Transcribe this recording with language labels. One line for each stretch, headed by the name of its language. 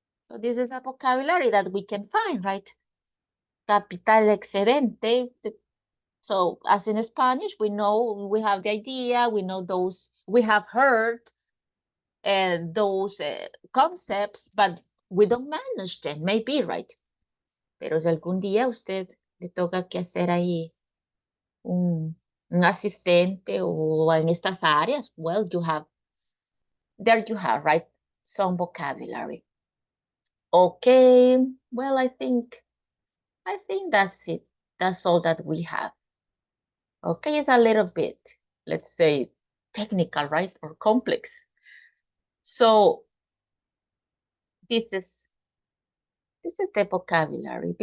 English: So this is a vocabulary that we can find, right? Capital excedente. So as in Spanish, we know, we have the idea, we know those, we have heard those concepts, but we don't manage them, maybe, right?
Spanish: Pero si algún día usted le toca que hacer ahí un asistente o en estas áreas,
English: well, there you have, right? Some vocabulary. Okay, well, I think that's it. That's all that we have. Okay, it's a little bit, let's say, technical, right? Or complex. So this is the vocabulary.